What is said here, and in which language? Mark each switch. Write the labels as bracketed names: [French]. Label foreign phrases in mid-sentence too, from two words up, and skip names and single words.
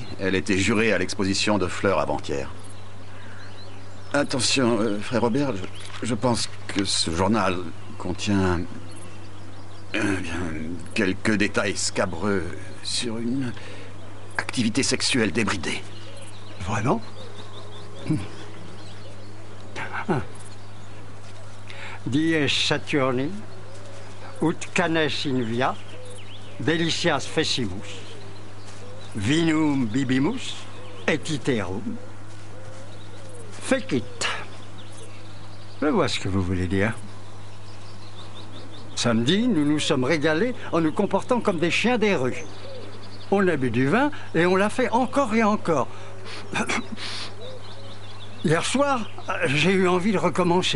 [French] Elle était jurée à l'exposition de fleurs avant-hier. Attention, frère Robert, je pense que ce journal contient quelques détails scabreux sur une activité sexuelle débridée. Vraiment? [Latin] Dies Saturni, ut canes in via, delicias fecimus, vinum bibimus, et iterum. [English] Fake it. [French] Je vois ce que vous voulez dire. Samedi, nous nous sommes régalés en nous comportant comme des chiens des rues. On a bu du vin et on l'a fait encore et encore. Hier soir, j'ai eu envie de recommencer.